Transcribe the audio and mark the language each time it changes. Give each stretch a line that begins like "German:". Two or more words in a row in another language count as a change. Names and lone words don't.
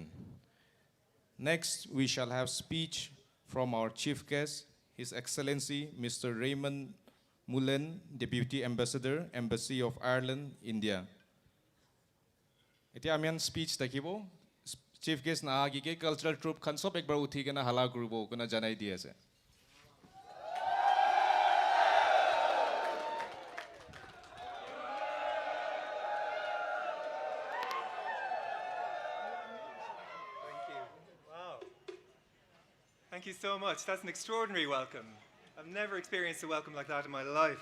English: Next, we shall have speech from our chief guest, His Excellency Mr. Raymond Mullen, Deputy Ambassador, Embassy of Ireland, India.
Naga Pidgin: Iti amian speech takibo.
English: Chief guest
Naga Pidgin: na agi ke
English: cultural troupe
Naga Pidgin: khansop ekbar uthi ke na hala grubo kuna janai diye ase.
English: Thank you so much. That's an extraordinary welcome. I've never experienced a welcome like that in my life.